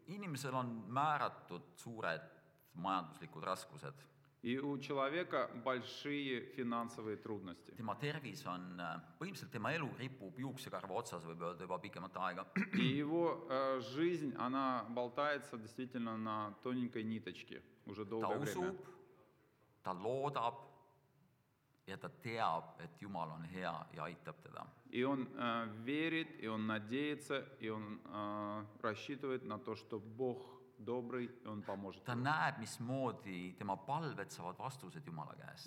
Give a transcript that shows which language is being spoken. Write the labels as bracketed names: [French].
[Estonian] Inimesel on määratud suured majanduslikud raskused. [Russian] И у человека большие финансовые трудности. [Estonian] Tema tervis on, põhimõtteliselt tema elu ripub juuksekarva otsas, võib öelda juba pikemat aega. [Russian] И его жизнь, она болтается действительно на тоненькой ниточке уже [Estonian] Ta [Russian] долгое время. [Estonian] usub, ta loodab ja ta teab, et Jumal on hea ja aitab teda. [Russian] И он верит, и он надеется, и он рассчитывает на то, что Бог добрый, и он поможет. [Estonian] Ta näeb, mismoodi tema palved saavad vastused Jumala käest.